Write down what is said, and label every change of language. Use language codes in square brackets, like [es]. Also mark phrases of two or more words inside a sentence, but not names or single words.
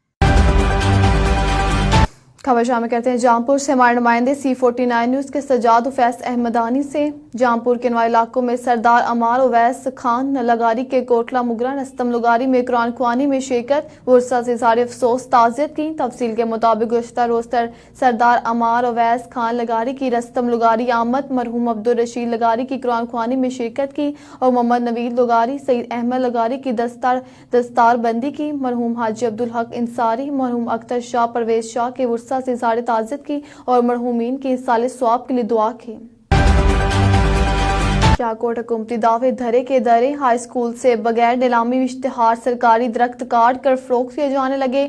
[ur] خبر شامل کرتے ہیں جام پور سے ہمارے نمائندے C49 نیوز کے سجاد اُفیس احمدانی سے. جام پور کے نوائی علاقوں میں سردار عمار اویس خان لغاری کے کوٹلہ مغرا رستم لغاری میں قرآن خوانی میں شرکت، ورثا سے اظہار افسوس تعزیت کی. تفصیل کے مطابق گزشتہ روز سردار عمار اویس خان لغاری کی رستم لغاری آمد، مرحوم عبدالرشید لغاری کی قرآن خوانی میں شرکت کی اور محمد نوید لغاری، سعید احمد لغاری کی دستار بندی کی. مرحوم حاجی عبدالحق انصاری، مرحوم اختر شاہ، پرویز شاہ کے ورثا سے اظہار تعزیت کی اور مرحومین کی ایصال ثواب کے لیے دعا کی. شاہکوٹ حکومتی دعوے دھرے کے دھرے، ہائی اسکول سے بغیر نیلامی اشتہار سرکاری درخت کاٹ کر فروخت کیے جانے لگے.